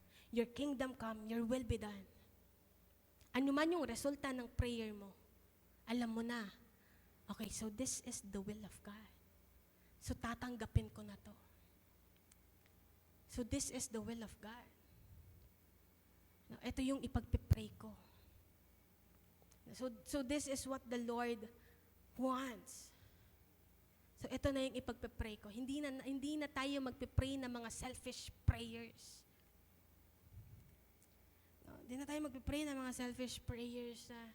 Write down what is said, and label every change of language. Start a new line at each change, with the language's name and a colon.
English: Your kingdom come, your will be done.
Filipino: Ano man yung resulta ng prayer mo, alam mo na,
English: okay, so this is the will of God.
Filipino: So tatanggapin ko na to.
English: So this is the will of God.
Filipino: No, ito yung ipagpipray ko.
English: So this is what the Lord wants.
Filipino: So ito na yung ipagpipray ko. Hindi na tayo magpipray ng mga selfish prayers. No, hindi na tayo magpipray ng mga selfish prayers.